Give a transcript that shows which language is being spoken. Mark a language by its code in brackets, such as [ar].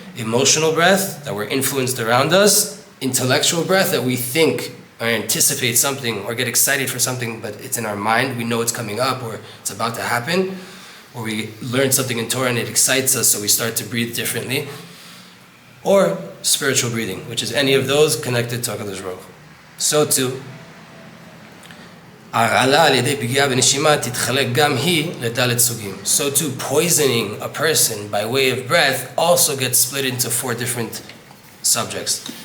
[en] Emotional breath, that we're influenced around us. Intellectual breath, that we think or anticipate something or get excited for something, but it's in our mind, we know it's coming up or it's about to happen. Or we learn something in Torah and it excites us, so we start to breathe differently. Or spiritual breathing, which is any of those connected to HaKadosh Baruch Hu. So too, [he] הרעלה על ידי פגיעה בנשימה תתחלק גם היא לדלת סוגים. [en] So too, poisoning a person by way of breath also gets split into 4 different subjects.